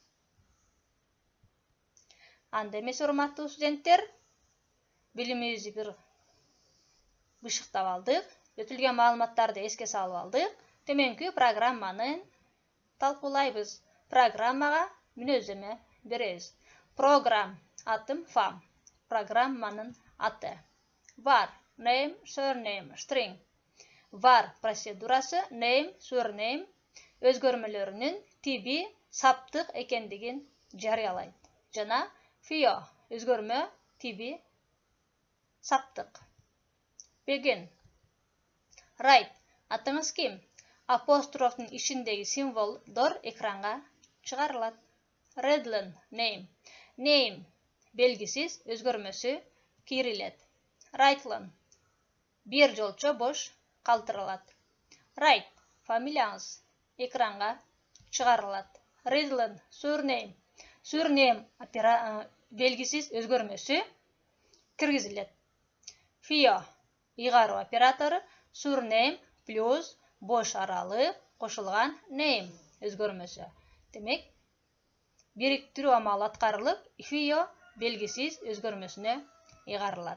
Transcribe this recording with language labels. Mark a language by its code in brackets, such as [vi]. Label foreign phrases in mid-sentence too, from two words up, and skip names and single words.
[ky] Анда эмесе, урматтуу студенттер, билимибизди бир бышыктап алдык, өтүлгөн маалыматтарды эске салып алдык. Төмөнкү программаны талкуулайбыз. Программага мүнөздөмө беребиз. Программ атым fam. Программанын аты. [en] Var, name, surname, string. [ky] Var процедурасы name, surname өзгөрмөлөрүнүн тиби саптык экендигин жарыялайт. Жана fio өзгөрмө тиби саптык. [en] Begin. Write. [ky] Атыңыз ким? Апострофтун ичиндеги символдор экранга чыгарылат. [en] Redline. Name. [ky] Name белгисиз өзгөрмөсү кийрилет. Writeline. Бир жолчо бош калтырылат. Write. Фамилияңыз экранга чыгарылат. [en] Redline. Surname. [ky] Surname белгисиз өзгөрмөсү киргизилет. Fio. Ыйгаруу оператору. Surname плюс бош аралык кошулган name өзгөрмөсү. Демек, бириктирүү амалы аткарылып, fio белгисиз өзгөрмөсүнө ыйгарылат.